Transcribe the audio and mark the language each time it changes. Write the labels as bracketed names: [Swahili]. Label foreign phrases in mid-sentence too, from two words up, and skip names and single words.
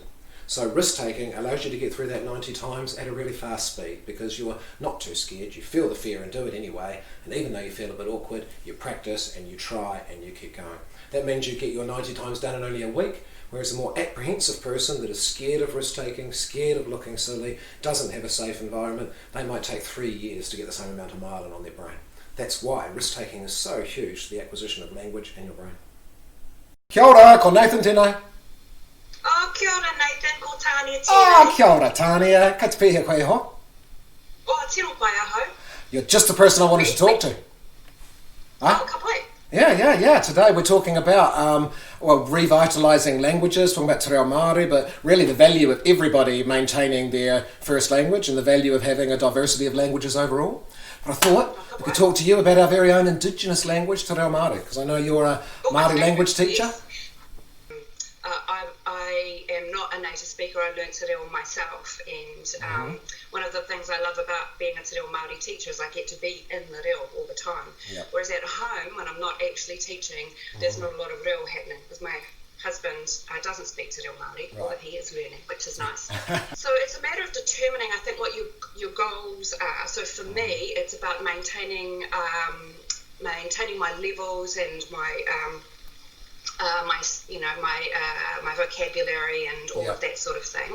[English] So risk-taking allows you to get through that 90 times at a really fast speed, because you're not too scared, you feel the fear and do it anyway, and even though you feel a bit awkward, you practice and you try and you keep going. That means you get your 90 times done in only a week, whereas a more apprehensive person that is scared of risk-taking, scared of looking silly, doesn't have a safe environment, they might take 3 years to get the same amount of myelin on their brain. That's why risk-taking is so huge to the acquisition of language in your brain. [Māori] Kia ora, ko Nathan tēnā. Oh, kia ora, Nathan, ko Tania tēnā. Oh, kia ora, Tania. Ka te pēhea koe ho. Oh, tino pai aho. [English] You're just the person I wanted to talk to. [Māori] Oh, ka pai. [English] Yeah. Today we're talking about revitalising languages, talking about [Māori] te reo Māori, [English] but really the value of everybody maintaining their first language and the value of having a diversity of languages overall. But I thought we could talk to you about our very own Indigenous language, [Māori] te reo Māori, [English] because I know you're a Māori language teacher. Yes. I am not a native speaker. I learned [Māori] te reo [English] myself, and one of the things I love about being a [Māori] te reo Māori [English] teacher is I get to be in the reo all the time. Yep. Whereas at home, when I'm not actually teaching, there's not a lot of reo happening because my husband doesn't speak [Māori] te reo Māori, [English] although he is learning, which is nice. So it's a matter of determining, I think, what your goals are. So for me, it's about maintaining my levels and my vocabulary and all of that sort of thing.